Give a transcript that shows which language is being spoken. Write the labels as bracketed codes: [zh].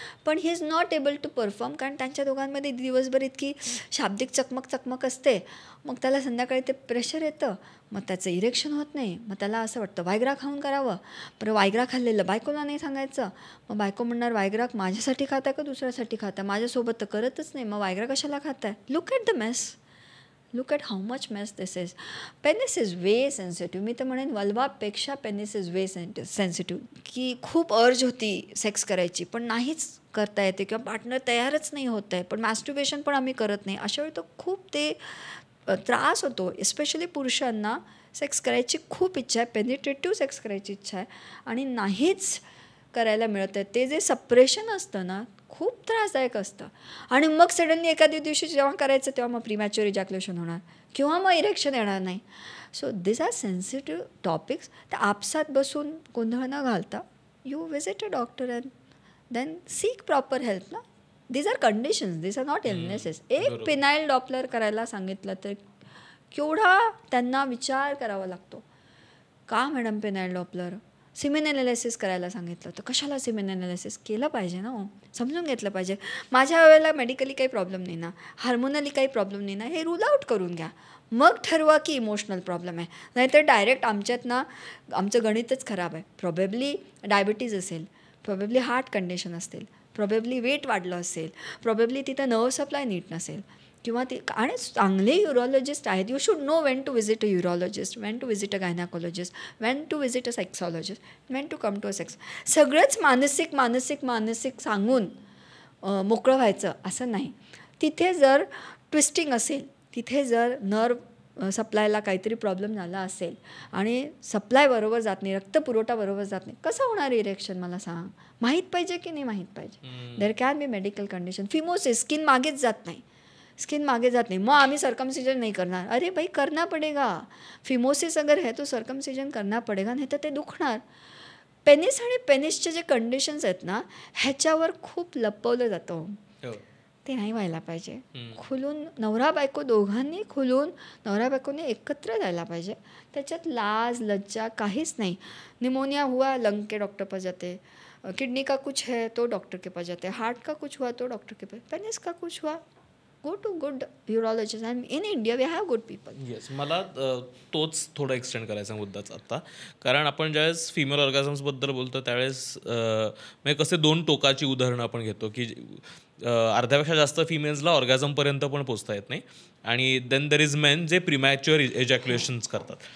[mr] पण [en] he is not able to perform, [mr] कारण त्यांच्या दोघांमध्ये दिवसभर इतकी शाब्दिक चकमक असते. मग त्याला संध्याकाळी ते प्रेशर येतं, मग त्याचं इरेक्शन होत नाही. मग त्याला असं वाटतं वायग्रा खाऊन करावं, पण वायग्रा खाल्लेलं बायकोला नाही सांगायचं. मग बायको म्हणणार, वायग्रा माझ्यासाठी खाताय का दुसऱ्यासाठी खाताय, माझ्यासोबत तर करतच नाही, मग वायग्रा कशाला खाताय. [en] Look at the mess, look at how much mess this is. Penis is way sensitive. [mr] मी तर म्हणेन वल्वापेक्षा [en] Penis is way sensitive. [mr] की खूप अर्ज होती सेक्स करायची, पण नाहीच करता येते किंवा पार्टनर तयारच नाही होत आहे, पण मॅस्टुर्बेशन पण आम्ही करत नाही. अशा वेळी तो खूप ते त्रास होतो. एस्पेशली पुरुषांना सेक्स करायची खूप इच्छा आहे, पेनिट्रेटिव्ह सेक्स करायची इच्छा आहे आणि नाहीच करायला मिळत आहे. ते जे सप्रेशन असतं ना, खूप त्रासदायक असतं. आणि मग सडनली एखाद्या दिवशी जेव्हा करायचं तेव्हा मग प्रीमॅच्युअर इजॅक्युलेशन होणार किंवा मग इरेक्शन येणार नाही. [en] So this are sensitive topics. [mr] तर आपसात बसून गोंधळ न घालता [en] You visit a doctor and then seek proper help ना. These are conditions, these are not illnesses. [mr] एक पिनाईल डॉपलर करायला सांगितलं तर केवढा त्यांना विचार करावा लागतो. का मॅडम पिनाईल डॉपलर? सिमेन ॲनालिसिस करायला सांगितलं तर कशाला सिमेन ॲनालिसिस केलं पाहिजे ना, समजून घेतलं पाहिजे. माझ्या वेळेला मेडिकली काही प्रॉब्लेम नाही ना, हार्मोनली काही प्रॉब्लेम नाही ना, हे रूल आउट करून घ्या. मग ठरवा की इमोशनल प्रॉब्लेम आहे. नाहीतर डायरेक्ट आमच्यात ना आमचं गणितच खराब आहे. प्रॉबेबली डायबिटीज असेल, प्रॉबेबली हार्ट कंडिशन असेल, प्रॉबेबली वेट वाढलं असेल, प्रॉबेबली तिथं नर्व सप्लाय नीट नसेल किंवा ते. आणि चांगले युरोलॉजिस्ट आहेत. [en] You should know when to visit a urologist, when to visit a gynaecologist, when to visit a sexologist, when to come to a sex. [mr] सगळंच मानसिक सांगून मोकळं व्हायचं असं नाही. तिथे जर ट्विस्टिंग असेल, तिथे जर नर्व सप्लायला काहीतरी प्रॉब्लेम झाला असेल आणि सप्लाय बरोबर जात नाही, रक्तपुरवठा बरोबर जात नाही, कसं होणार इरेक्शन मला सांग. माहीत पाहिजे की नाही माहीत पाहिजे. [en] There can be medical condition. [mr] Phimosis, skin मागेच जात नाही, स्किन मागे जात नाही, मग आम्ही सर्कमसिजन नहीं करणार. [hi] अरे भाई करना पडेगा. फिमोसिस अगर है तो सर्कमसिजन करना पडेगा, [mr] नाही तर ते दुखणार. पेनिस आणि पेनिसचे जे कंडिशन्स आहेत ना, ह्याच्यावर खूप लपवलं जातं. ते नाही व्हायला पाहिजे. खुलून नवरा बायको दोघांनी खुलून नवरा बायकोने एकत्र जायला पाहिजे. त्याच्यात लाज लज्जा काहीच नाही. [hi] निमोनिया हुआ लंग के डॉक्टर पास जाते, किडनी का कुछ है तो डॉक्टर के पास जाते, हार्ट का कुछ हुआ तो डॉक्टर के पास, पेनिस का कुछ हुआ [en] Go to good urologist. And in India we have good people. [mr] Yes, मला तोच थोडा एक्सटेंड करायचा मुद्दाच आत्ता. कारण आपण ज्यावेळेस फिमेल ऑर्गॅझम्सबद्दल बोलतो त्यावेळेस म्हणजे कसे दोन टोकाची उदाहरणं आपण घेतो की अर्ध्यापेक्षा जास्त फिमेल्सला ऑर्गॅझमपर्यंत पण पोचता येत नाही, आणि [en] then there is men [mr] जे प्रीमॅच्युअर इजॅक्युलेशन्स करतात.